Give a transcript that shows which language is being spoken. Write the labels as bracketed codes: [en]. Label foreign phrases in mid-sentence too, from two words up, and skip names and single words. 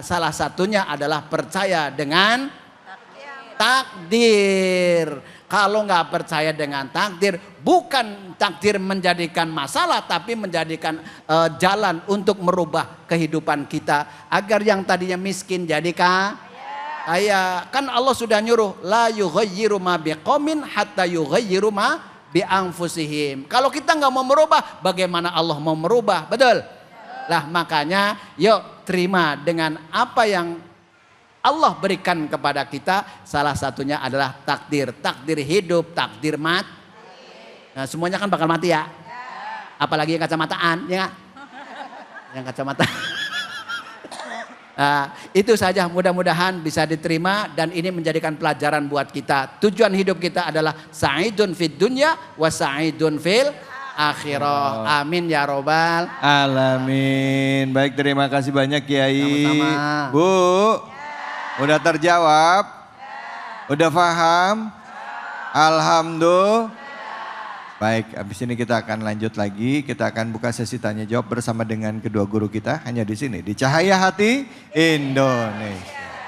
[id] Salah satunya adalah percaya dengan takdir. Kalau nggak percaya dengan takdir, bukan takdir menjadikan masalah, tapi menjadikan jalan untuk merubah kehidupan kita. Agar yang tadinya miskin jadi kaya. Kan Allah sudah nyuruh, [ar] لا يغير ما بقوم حتى يغيروا ما بأنفسهم. [id] Kalau kita nggak mau merubah, bagaimana Allah mau merubah? Betul? Lah makanya yuk terima dengan apa yang Allah berikan kepada kita. Salah satunya adalah takdir. Takdir hidup, takdir mati. Nah semuanya kan bakal mati ya. Apalagi yang kacamataan ya. Yang kacamata. Nah, itu saja, mudah-mudahan bisa diterima dan ini menjadikan pelajaran buat kita. Tujuan hidup kita adalah [ar] سعيد في الدنيا وسعيد في الآخرة. آمين يا رب alamin. [id] Baik, terima kasih banyak Kiai. Sama-sama. Bu, udah terjawab? Udah paham? Alhamdulillah. Baik, habis ini kita akan lanjut lagi. Kita akan buka sesi tanya jawab bersama dengan kedua guru kita hanya di sini di Cahaya Hati Indonesia.